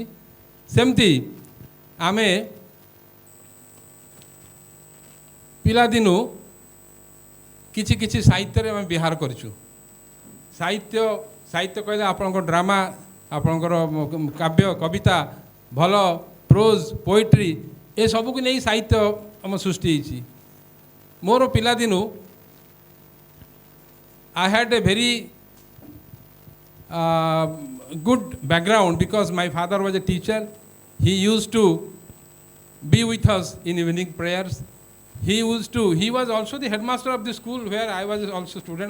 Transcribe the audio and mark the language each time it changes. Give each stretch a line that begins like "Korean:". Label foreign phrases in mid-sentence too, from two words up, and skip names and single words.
Odia: ସେମିତି ଆମେ ପିଲାଦିନୁ କିଛି କିଛି ସାହିତ୍ୟରେ ଆମେ ବିହାର କରିଛୁ। ସାହିତ୍ୟ କହିଲେ ଆପଣଙ୍କ ଡ୍ରାମା, ଆପଣଙ୍କର କାବ୍ୟ କବିତା, ଭଲ
English: prose poetry,
Odia: ଏସବୁକୁ ନେଇ ସାହିତ୍ୟ ଆମ ସୃଷ୍ଟି ହେଇଛି। ମୋର ପିଲାଦିନୁ
English: I had a very good background, because my father was a teacher. He used to be with us in evening prayers. He was also the headmaster of the school where I was also a student.